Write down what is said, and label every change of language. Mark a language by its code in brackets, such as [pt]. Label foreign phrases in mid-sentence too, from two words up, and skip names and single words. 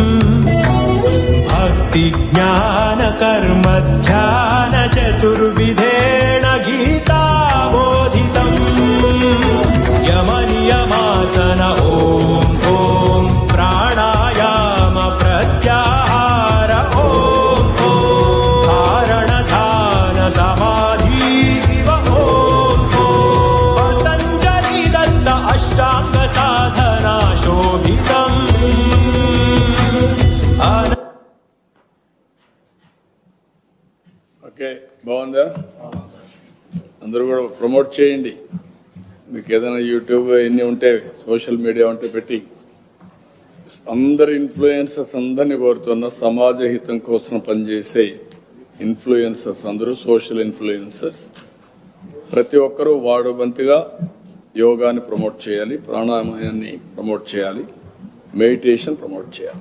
[sa] भक्ति ज्ञान कर्म ध्यान चतुर्विधेन गीता बोधितम् यमनियमासन ॐ ॐ प्राणायाम प्रत्याहार ॐ ॐ धारण ध्यान समाधि इव ॐ पतञ्जलि दत्त अष्टांग साधना शोभितम् [te] ఓకే, బాగుందా? అందరూ కూడా ప్రమోట్ చేయండి. మీకు ఏదైనా యూట్యూబ్ ఎన్ని ఉంటే [en] social media [te] ఉంటే పెట్టి అందరు ఇన్ఫ్లుయెన్సర్స్ అందరినీ కోరుతున్న సమాజ హితం కోసం పనిచేసే ఇన్ఫ్లుయెన్సర్స్ అందరూ [en] social influencers [te] ప్రతి ఒక్కరూ వాడు వంతుగా యోగాని ప్రమోట్ చేయాలి, ప్రాణాయామాన్ని ప్రమోట్ చేయాలి, మెడిటేషన్ ప్రమోట్ చేయాలి.